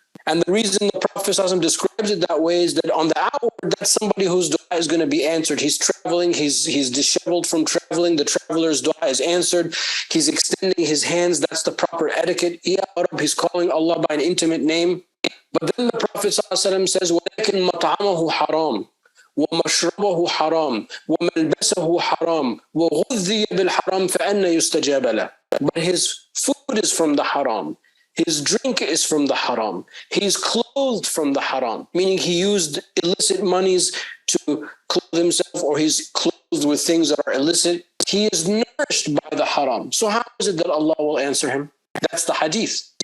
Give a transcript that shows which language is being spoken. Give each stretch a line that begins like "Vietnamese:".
English: And the reason the Prophet ﷺ describes it that way is that on the outward, that's somebody whose dua is going to be answered. He's traveling, he's disheveled from traveling, the traveler's dua is answered. He's extending his hands, that's the proper etiquette. Ya Rabb, he's calling Allah by an intimate name. But then the Prophet ﷺ says,
Arabic: وَلَكِنْ مَطْعَمَهُ حَرَامٌ وَمَشْرَبَهُ حَرَامٌ وَمَلْبَسَهُ حَرَامٌ وَغُذِّيَ بِالْحَرَامِ فَأَنَّ يُسْتَجَابَ لَهُ.
English: But his food is from the haram. His drink is from the haram. He's clothed from the haram, meaning he used illicit monies to clothe himself, or he's clothed with things that are illicit. He is nourished by the haram. So how is it that Allah will answer him? That's the hadith.